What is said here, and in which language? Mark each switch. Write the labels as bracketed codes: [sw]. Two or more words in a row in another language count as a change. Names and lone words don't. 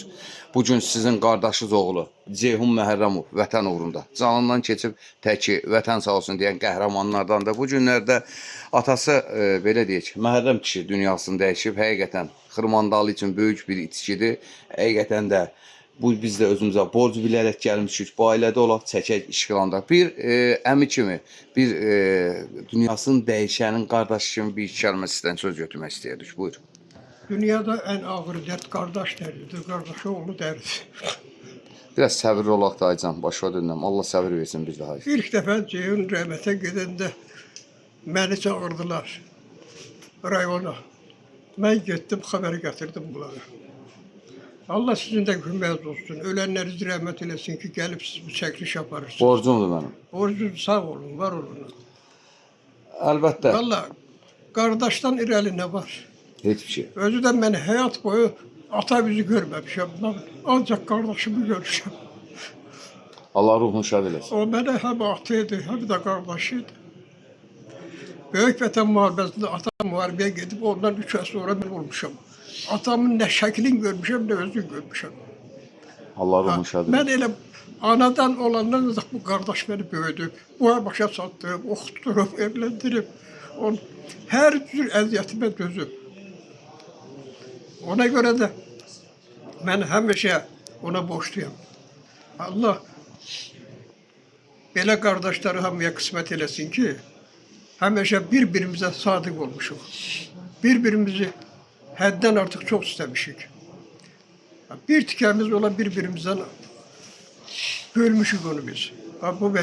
[az] Bugün sizin qardaşınız oğlu Ceyhun Məhərrəmov vətən uğrunda canından keçib təki vətən sağ olsun deyən qəhrəmanlardan da bu günlərdə atası belə deyək, Məhərrəm kişi dünyasını dəyişib. Həqiqətən Xırmandalı üçün böyük bir itkidir. Həqiqətən də bu biz də özümüzə borc bilərək gəlmişik. Bu ailədə olaq çəkək işğalanda. Bir əmi kimi, bir dünyasını dəyişənin qardaşı kimi bir kəlmə sizdən söz götürmək istəyirdik. Buyur. [tr] Dünyada en ağır dert kardeş derdidir, kardeş oğlu derdi. [az] Biraz səbirli olaq da Aycan, başa dönəm. Allah səbir versin bir daha. İlk defa Ceyhun rəhmətə gedəndə məni çağırdılar rayona. [tr] Ben gittim, haberi getirdim bunlara. Allah sizin de hürmet olsun, ölenleri rəhmət eləsin ki, gelip siz bu çəkiliş yaparsınız. [az] Borcumdur mənim. Borcunuz sağ olun, var olun. Əlbəttə. [tr] Vallahi kardeşten irəli ne var? [az] Heç bir şey. [tr] Özü de ben hayat boyu ata bizi görmemişim. Ben ancak kardeşimi görmüşüm. [az] Allah ruhunu şad eləsin. [tr] O bana hem atıydı hem de kardeşiydi. [az] Büyük Vətən müharibəsində atam müharibəyə gedib ondan 3 ay sonra ben olmuşum. Atamın ne şəklini görmüşüm ne özünü görmüşüm. Allah ruhunu şad eləsin. Ben elə anadan olandan da bu kardeş beni büyüdü. Bu başa sattım, okutturup, evlendirip. Her tür əziyyətime dözüb. Ona göre de ben həmişə ona borçluyum. Allah belə kardeşleri hamıya kısmet eləsin ki, həmişə birbirimize sadık olmuşuq. Birbirimizi həddən artıq çok istemişik. Bir tikəmiz ola birbirimizden bölmüşük onu biz.